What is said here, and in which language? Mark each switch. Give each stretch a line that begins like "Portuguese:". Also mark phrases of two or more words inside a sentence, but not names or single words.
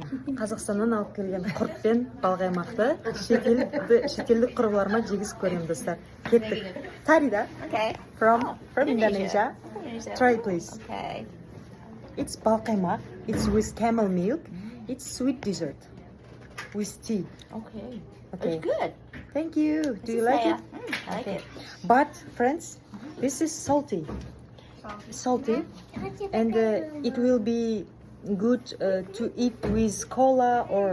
Kazakh: Қазақстаннан алып келген құрт пен балқаймақты шетелдік құрбыларыма жегізіп көремін, достар. Кеттік. Тарида.
English: Okay. From Indonesia. Try please. Okay. It's balqаймақ. It's with camel milk. It's sweet dessert with tea. Okay. Okay. It's good. Thank you. Do you like it? I like it. But friends, this is salty. Salty, and it will be good to eat with cola or